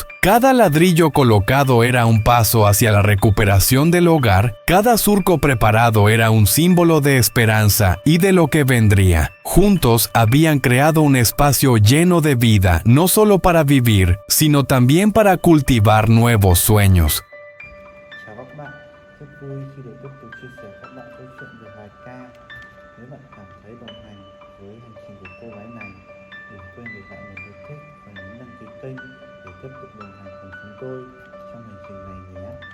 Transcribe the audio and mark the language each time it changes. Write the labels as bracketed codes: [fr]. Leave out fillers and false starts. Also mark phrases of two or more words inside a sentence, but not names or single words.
[es] Cada ladrillo colocado era un paso hacia la recuperación del hogar, cada surco preparado era un símbolo de esperanza y de lo que vendría. Juntos habían creado un espacio lleno de vida, no solo para vivir, sino también para cultivar nuevos sueños. [vi] Chào các bạn, rất vui khi được tiếp tục chia sẻ các bạn câu chuyện về Hoài Ca. Nếu bạn cảm thấy đồng hành với hành trình của cô gái này, đừng quên để lại một lượt thích và nhấn đăng ký kênh để tiếp tục đồng hành cùng chúng tôi trong hành trình này nhé.